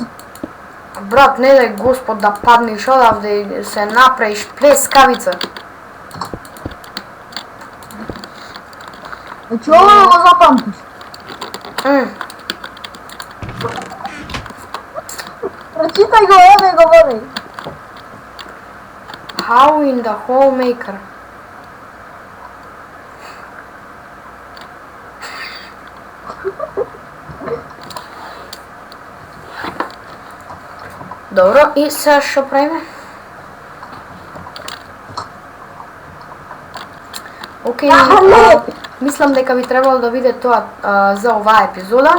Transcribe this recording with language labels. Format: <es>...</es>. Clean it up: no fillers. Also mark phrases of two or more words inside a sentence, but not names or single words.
<mk>Брат, не дај Господ да паднеш одавде и се направиш плескавица. Значи ова да го запамтиш. Прочитај го, еве говори.</mk> <en>How in the homemaker?</en> <mk>Добро, и сега што правиме? Окей, мислам дека би требало да биде тоа за оваа епизода.</mk>